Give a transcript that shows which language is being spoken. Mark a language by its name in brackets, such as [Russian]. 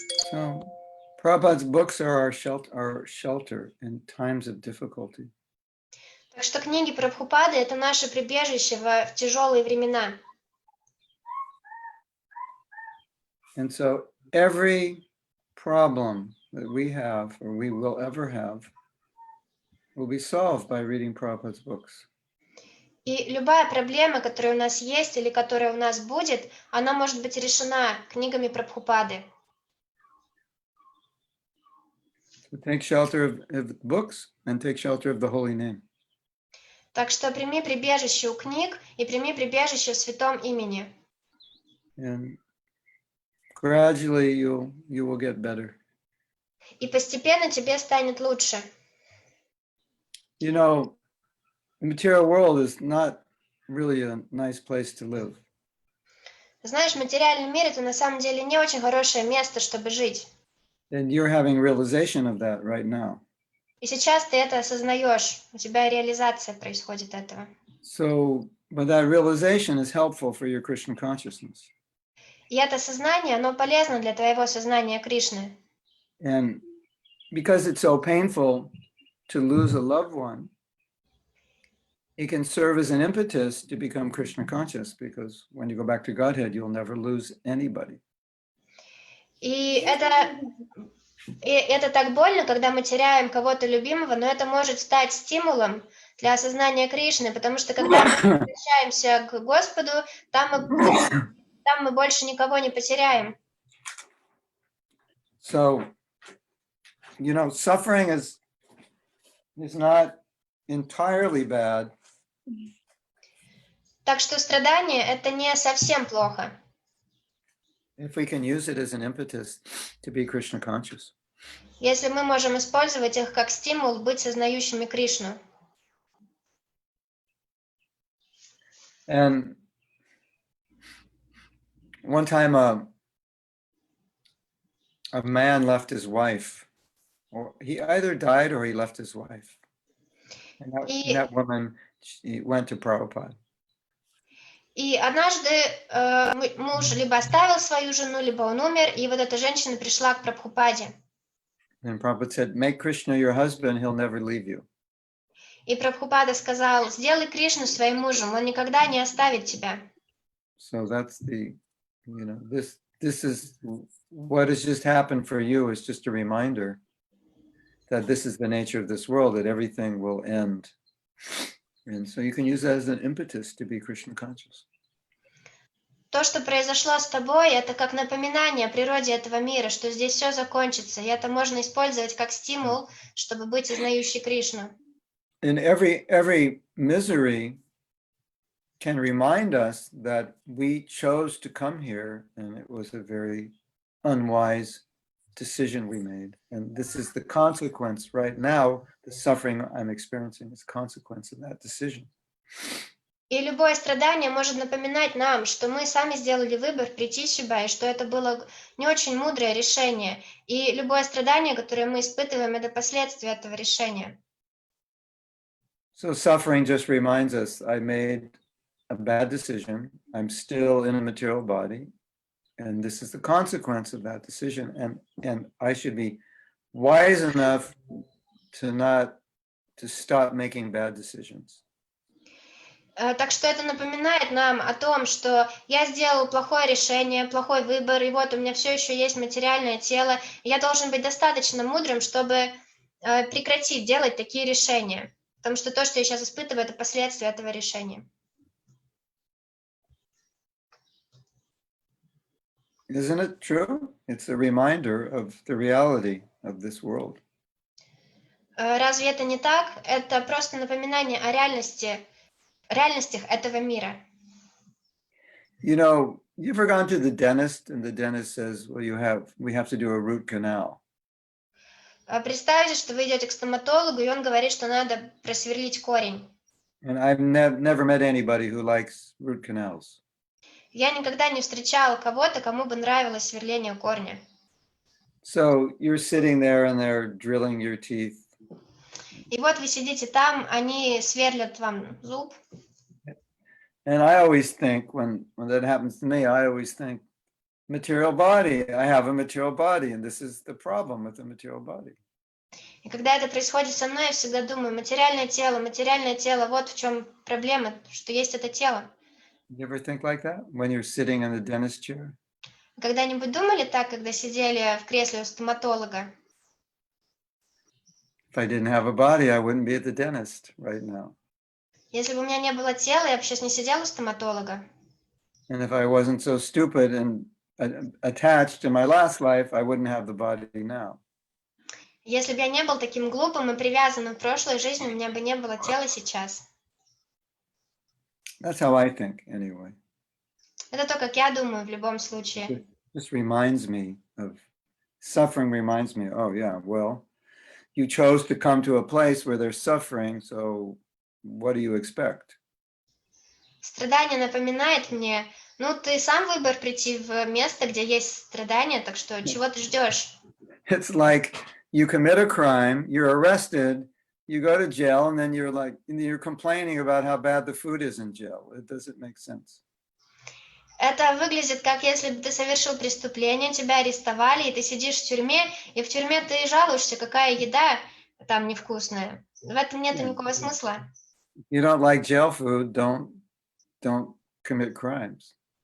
[English] So, Prabhupada's books are our shelter in times of difficulty. [Russian] Так что книги Прабхупады — это наше прибежище в тяжелые времена. [English] And so every problem that we have or we will ever have will be solved by reading Prabhupada's books. [Russian] И любая проблема, которая у нас есть или которая у нас будет, она может быть решена книгами Прабхупады. [English] So take shelter of the books and take shelter of the holy name. [Russian] Так что прими прибежище у книг и прими прибежище в святом имени. [English] And gradually you will get better. [Russian] И постепенно тебе станет лучше. [English] You know, the material world is not really a nice place to live. [Russian] Знаешь, материальный мир — это на самом деле не очень хорошее место, чтобы жить. [English] And you're having realization of that right now. [Russian] И сейчас ты это осознаешь, у тебя реализация происходит этого. [English] So, but that realization is helpful for your Krishna consciousness. [Russian] И это сознание, оно полезно для твоего сознания Кришны. [English] And because it's so painful to lose a loved one, it can serve as an impetus to become Krishna conscious, because when you go back to Godhead, you'll never lose anybody. [Russian] И это так больно, когда мы теряем кого-то любимого, но это может стать стимулом для осознания Кришны, потому что когда мы возвращаемся к Господу, там мы больше никого не потеряем. [English] So, you know, suffering is not entirely bad. [Russian] Так что страдание — это не совсем плохо. [English] If we can use it as an impetus to be Krishna conscious. [Russian] Если мы можем использовать их как стимул быть сознающими Кришну. [English] And one time a man left his wife, or he either died or he left his wife. And that woman, she went to Prabhupada. [Russian] И однажды муж либо оставил свою жену, либо он умер, и вот эта женщина пришла к Прабхупаде. [English] And Prabhupada said, make Krishna your husband, he'll never leave you. [Russian] И Прабхупада сказал, сделай Кришну своим мужем, он никогда не оставит тебя. [English] So that's the, you know, this is what has just happened for you is just a reminder that this is the nature of this world, that everything will end. And so you can use that as an impetus to be Krishna conscious. [Russian] То, что произошло с тобой, это как напоминание о природе этого мира, что здесь все закончится, и это можно использовать как стимул, чтобы быть сознающей Кришну. [English] And every misery can remind us that we chose to come here, and it was a very unwise decision we made. And this is the consequence right now. The suffering I'm experiencing is a consequence of that decision. [Russian] И любое страдание может напоминать нам, что мы сами сделали выбор прийти сюда, и что это было не очень мудрое решение. И любое страдание, которое мы испытываем, это последствия этого решения. [English] So suffering just reminds us, I made a bad decision. I'm still in a material body. And this is the consequence of that decision. And I should be wise enough to stop making bad decisions. [Russian] Так что это напоминает нам о том, что я сделал плохое решение, плохой выбор, и вот у меня все еще есть материальное тело, и я должен быть достаточно мудрым, чтобы прекратить делать такие решения. Потому что то, что я сейчас испытываю, это последствия этого решения. [English] Isn't it true? It's a reminder of the reality of this world. [Russian] Разве это не так? Это просто напоминание о реальностях этого мира. [English] You know, you ever gone to the dentist and the dentist says, well, we have to do a root canal. [Russian] Представьте, что вы идете к стоматологу, и он говорит, что надо просверлить корень. [English] And I've never met anybody who likes root canals. [Russian] Я никогда не встречала кого-то, кому бы нравилось сверление корня. [English] So you're sitting there and they're drilling your teeth. [Russian] И вот вы сидите там, они сверлят вам зуб. [English] And I always think, when that happens to me, I always think, material body, I have a material body, and this is the problem with the material body. [Russian] И когда это происходит со мной, я всегда думаю, материальное тело, вот в чем проблема, что есть это тело. [English] You ever think like that when you're sitting in the dentist chair? [Russian] Когда-нибудь думали так, когда сидели в кресле у стоматолога? [English] If I didn't have a body, I wouldn't be at the dentist right now. [Russian] Если бы у меня не было тела, я бы сейчас не сидела у стоматолога. [English] And if I wasn't so stupid and attached in my last life, I wouldn't have the body now. [Russian] Если бы я не был таким глупым и привязанным в прошлой жизни, у меня бы не было тела сейчас. [English] That's how I think, anyway. [Russian] Это то, как я думаю в любом случае. [English] This reminds me of, suffering reminds me, oh yeah, well, you chose to come to a place where there's suffering, so what do you expect? [Russian] Страдание напоминает мне, ну, ты сам выбор прийти в место, где есть страдания, так что чего ты ждешь? [English] It's like you commit a crime, you're arrested, you go to jail, and then you're complaining about how bad the food is in jail. It doesn't make sense. [Russian] Это выглядит как если бы ты совершил преступление, тебя арестовали, и ты сидишь в тюрьме ты жалуешься, какая еда там невкусная. В этом нет никакого смысла. [English] You don't like jail food, don't commit crimes.